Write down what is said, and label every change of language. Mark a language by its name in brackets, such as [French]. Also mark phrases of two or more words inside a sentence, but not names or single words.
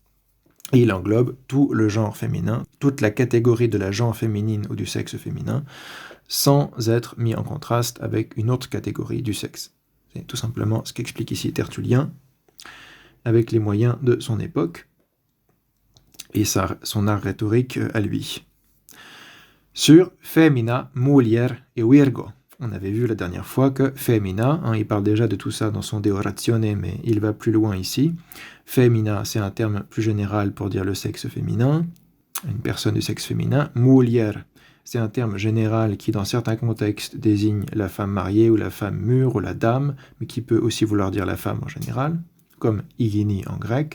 [French] Et il englobe tout le genre féminin, toute la catégorie de la genre féminine ou du sexe féminin, sans être mis en contraste avec une autre catégorie du sexe. C'est tout simplement ce qu'explique ici Tertullien, avec les moyens de son époque et son art rhétorique à lui. Sur femina, mulier et virgo. On avait vu la dernière fois que femina, il parle déjà de tout ça dans son De Oratione, mais il va plus loin ici. Femina, c'est un terme plus général pour dire le sexe féminin, une personne du sexe féminin. Mulier, c'est un terme général qui, dans certains contextes, désigne la femme mariée ou la femme mûre ou la dame, mais qui peut aussi vouloir dire la femme en général, comme igini en grec.